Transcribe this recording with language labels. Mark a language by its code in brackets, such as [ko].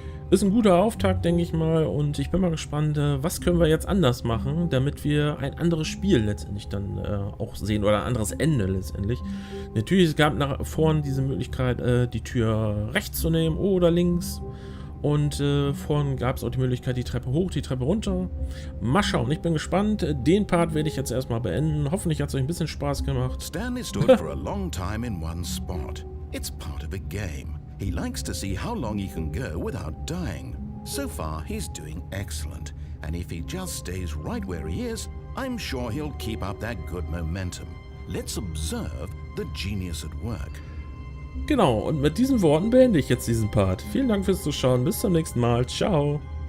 [de] Ist ein guter Auftakt, denke ich mal. Und ich bin mal gespannt, was können wir jetzt anders machen, damit wir ein anderes Spiel letztendlich dann auch sehen oder ein anderes Ende letztendlich. Natürlich, es gab nach vorn diese Möglichkeit, die Tür rechts zu nehmen oder links. Und vorhin gab es auch die Möglichkeit, die Treppe hoch, die Treppe runter. Mal schauen, ich bin gespannt. Den Part werde ich jetzt erstmal beenden. Hoffentlich hat es euch ein bisschen Spaß gemacht. [en] Stanley stood for a long time in one spot. It's part of a game. He likes to see how long he can go without dying. So far, he's doing excellent. And if he just stays right where he is, I'm sure he'll keep up that good momentum. Let's observe the genius at work. [de] Genau, und mit diesen Worten beende ich jetzt diesen Part. Vielen Dank fürs Zuschauen, bis zum nächsten Mal. Ciao.